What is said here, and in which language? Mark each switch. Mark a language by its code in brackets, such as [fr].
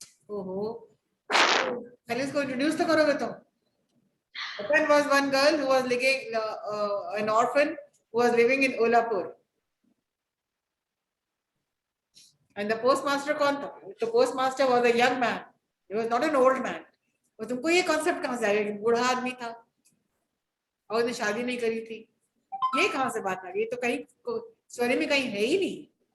[hi] ओहो, पहले इसको इंट्रोड्यूस तो करोगे तुम। [en] Ratan was one girl who was living an orphan who was living in Ulapur. And the postmaster [hi] कौन था? [en] The postmaster was a young man. He was not an old man. [hi] तो तुमको ये कॉन्सेप्ट कहाँ से आ गया? बूढ़ा आदमी था और उसने शादी नहीं करी थी, ये कहाँ से बात आ गई? तो कहीं स्टोरी में कहीं है ही नहीं।